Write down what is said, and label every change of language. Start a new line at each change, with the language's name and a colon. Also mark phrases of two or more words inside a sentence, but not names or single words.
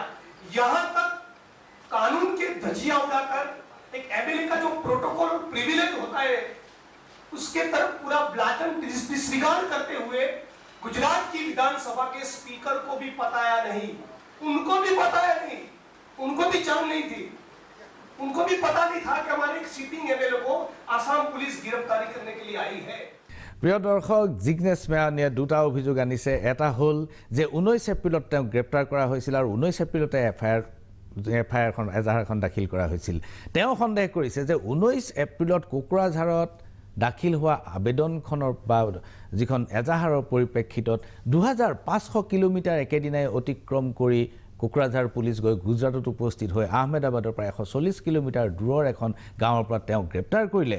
Hindi: यहां तक कानून के धजिया उड़ाकर एक एमएलए का जो प्रोटोकॉल और प्रिविलेज होता है उसके तरफ पूरा
English: blatant disregard
Hindi: करते हुए गुजरात की विधानसभा के स्पीकर को भी बताया नहीं, उनको भी बताया नहीं, उनको भी जान नहीं थी, उनको भी पता नहीं था कि हमारे एक
English: sitting MLA
Hindi: को आसाम पुलिस गिरफ्तारी करने के लिए आई है।
Assamese: প্ৰিয় দৰ্শক, জিগনেশ মেৱানীয়ে দুটা অভিযোগ আনিছে। এটা হ'ল যে 19 এপ্ৰিলত তেওঁক গ্ৰেপ্তাৰ কৰা হৈছিল আৰু 19 এপ্ৰিলতে এফআইআৰখন এজাহাৰখন দাখিল কৰা হৈছিল। তেওঁ সন্দেহ কৰিছে যে 19 এপ্ৰিলত কোকৰাঝাৰত দাখিল হোৱা আবেদনখনৰ বা যিখন এজাহাৰৰ পৰিপ্ৰেক্ষিতত 2500 কিলোমিটাৰ একেদিনাই অতিক্ৰম কৰি কোকৰাঝাৰ পুলিচ গৈ গুজৰাটত উপস্থিত হৈ আহমেদাবাদৰ পৰা 140 কিলোমিটাৰ দূৰৰ এখন গাঁৱৰ পৰা তেওঁক গ্ৰেপ্তাৰ কৰিলে।